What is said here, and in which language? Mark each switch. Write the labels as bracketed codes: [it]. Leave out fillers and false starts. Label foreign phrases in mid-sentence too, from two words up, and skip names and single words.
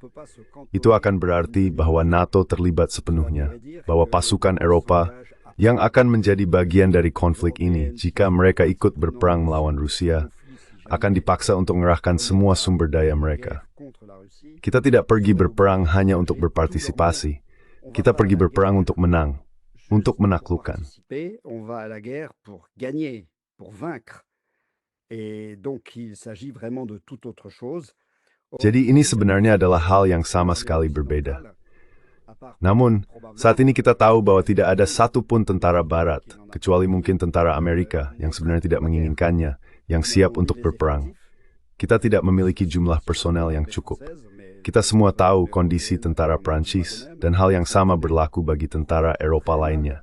[id] Itu akan berarti bahwa NATO terlibat sepenuhnya, bahwa pasukan Eropa yang akan menjadi bagian dari konflik ini jika mereka ikut berperang melawan Rusia, akan dipaksa untuk mengerahkan semua sumber daya mereka. Kita tidak pergi berperang hanya untuk berpartisipasi. Kita pergi berperang untuk menang, untuk menaklukkan. [fr] On va à la guerre pour gagner, pour vaincre. Et donc il s'agit vraiment de toute autre chose. [id] Jadi ini sebenarnya adalah hal yang sama sekali berbeda. Namun, saat ini kita tahu bahwa tidak ada satupun tentara Barat, kecuali mungkin tentara Amerika yang sebenarnya tidak menginginkannya, yang siap untuk berperang. Kita tidak memiliki jumlah personel yang cukup. Kita semua tahu kondisi tentara Prancis, dan hal yang sama berlaku bagi tentara Eropa lainnya.